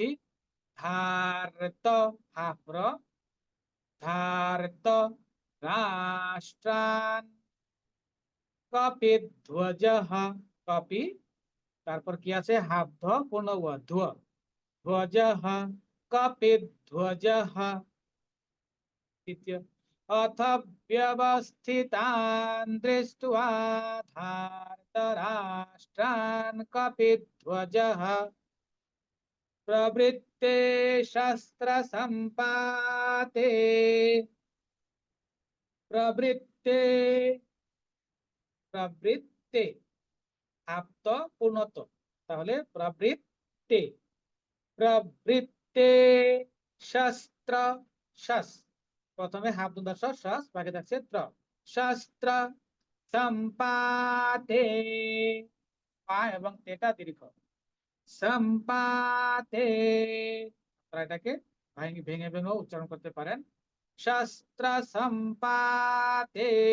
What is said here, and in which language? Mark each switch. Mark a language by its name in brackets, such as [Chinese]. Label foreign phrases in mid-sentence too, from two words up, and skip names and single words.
[Bangla] ধারত, হাফ র, ধারত রাষ্ট্রান কপিধ্বজঃ, কপি, তারপর কি আছে, হাফ ধ পূর্ণ ও, ধ্ব, ধ্বজঃ কপিধ্বজঃ। [Sanskrit] তৃতীয়। अथ व्यवस्थितान् दृष्ट्वा धार्तराष्ट्रान् कपिध्वजः प्रवृत्ते शस्त्रसम्पाते प्रवृत्ते प्रवृत्ते আপ্ত [Bangla] পূর্ণত, তাহলে প্রবৃত্তে প্রবৃত্তে শাস্ত্র শাস, প্রথমে হাফ দন্তাস শাস, বাকি থাকছে ত্র, শাস্ত্র সম্পাতে, পা এবং তেটা দীর্ঘ, সম্পাতে, আপনারা এটাকে ভেঙে ভেঙে ভেঙে উচ্চারণ করতে পারেন, শাস্ত্র সম্পাতে